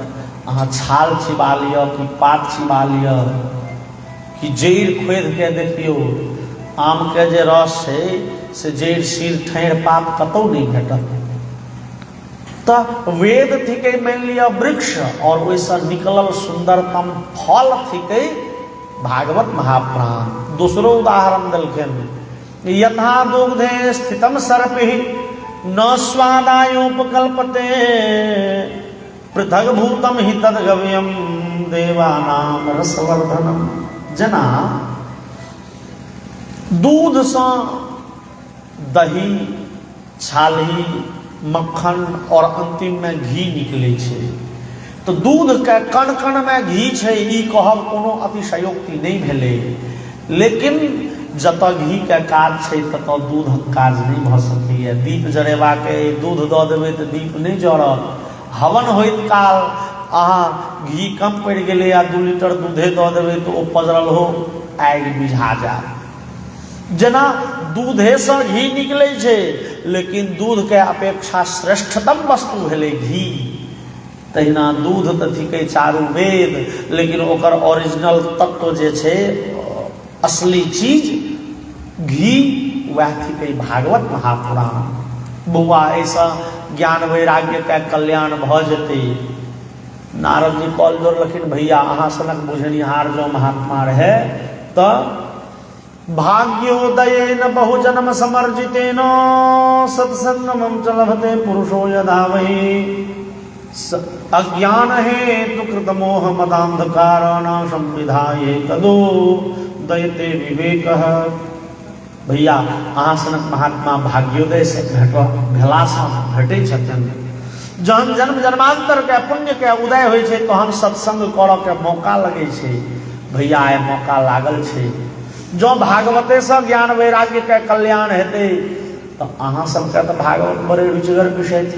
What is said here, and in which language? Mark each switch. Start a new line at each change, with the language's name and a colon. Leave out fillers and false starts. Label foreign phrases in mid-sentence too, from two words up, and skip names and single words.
Maithili: अहाँ छाल चिबा लिअ कि पात चिबा लिअ कि जड़ि खोदि के देखियौ, आम के जे रस छै से जड़ि सिर ठाढ़ि पात कतौ नहीं भेटत। तो वेद थिके मान लिअ वृक्ष, और ओइसे निकलल सुंदरतम फल थिके भागवत महापुराण। दूसरो उदाहरण देलखिन,
Sanskrit: यथा दुग्धे स्थितम सर्पि न स्वादायोपकल्पते पृथक भूतम हि तद्गव्यम देवानाम रसवर्धनम।
Maithili: जना दूध से दही, छाली, मक्खन और अंतिम में घी निकले छे। तो दूध के कण कण में घी छै ई कहब कोनो अतिशयोक्ति नहीं भेलै, लेकिन जतऽ घी के काज छै ततऽ दूधक काज नहीं भ सकैए। दीप जरेबा के दूध दऽ देबै तऽ दीप नहीं जरत। हवन होइत काल अहाँ घी कम पड़ि गेलै आ 2 लीटर दूधे दऽ देबै तऽ ओ पजरल हो आगि बुझा जायत। जेना दूधे से घी निकलै छै, लेकिन दूध के अपेक्षा श्रेष्ठतम वस्तु भेलै घी। तहिना दूध तऽ थिकै चारू वेद, लेकिन ओकर ओरिजिनल तत्व जे छै असली चीज घी वह थिकै भागवत महापुराण। बउआ ऐसा ज्ञान वैराग्य का कल्याण भ जेतै। नारद जी कॉल जोड़लखिन, भैया अहाँ सनक बुझनिहार जो महात्मा रहे तो
Sanskrit: भाग्योदयेन बहुजन्म समर्जितेन सत्संगमं च लभते पुरुषो यदा वै अज्ञान हेतु कृत मोह मदांधकारण संविधाये तदो दयते विवेक।
Maithili: भैया अहाँ सनक महात्मा भाग्योदय से भेटे छथिन। जहन जन्म जन्मांतर के पुण्य के उदय होइ छै तहन सत्संग करऽ के मौका लगे छै। भैया आइ मौका लागल छै। जो भागवते से ज्ञान वैराग्य के कल्याण हेतै तो अहाँ सबके तो भागवत बड़े रुचिगर विषय थे।